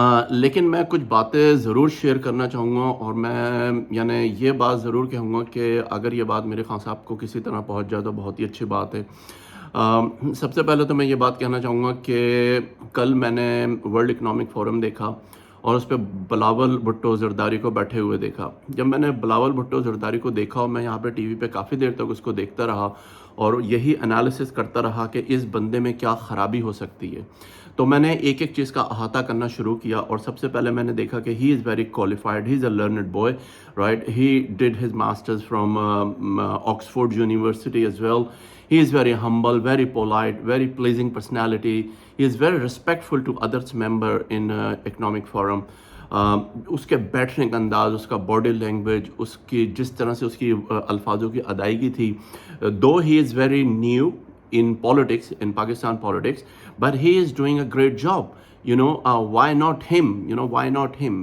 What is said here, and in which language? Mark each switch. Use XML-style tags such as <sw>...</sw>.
<ur>لیکن میں کچھ باتیں ضرور شیئر کرنا چاہوں گا، اور میں یعنی یہ بات ضرور کہوں گا کہ اگر یہ بات میرے خان صاحب کو کسی طرح پہنچ جائے تو بہت ہی اچھی بات ہے۔ سب سے پہلے تو میں یہ بات کہنا چاہوں گا کہ کل میں نے ورلڈ اکنامک فورم دیکھا اور اس پہ بلاول بھٹو زرداری کو بیٹھے ہوئے دیکھا۔ جب میں نے بلاول بھٹو زرداری کو دیکھا اور میں یہاں پہ ٹی وی پہ کافی دیر تک اس کو دیکھتا رہا اور یہی انالیسس کرتا رہا کہ اس بندے میں کیا خرابی ہو سکتی ہے، تو میں نے ایک ایک چیز کا احاطہ کرنا شروع کیا، اور سب سے پہلے میں نے دیکھا کہ</ur> <en>He is very qualified, he is a learned boy, right? He did his masters from Oxford University as well. He is very humble, very polite, very pleasing personality. He is very respectful to others member in economic forum.</en> <ur>اس کے بیٹھنے کا انداز، اس کا body language, اس کی جس طرح سے اس کی الفاظوں کی ادائیگی تھی،</ur> <en>though he is very new in politics, in Pakistan politics, but he is doing a great job. Why not him? Why not him?</en>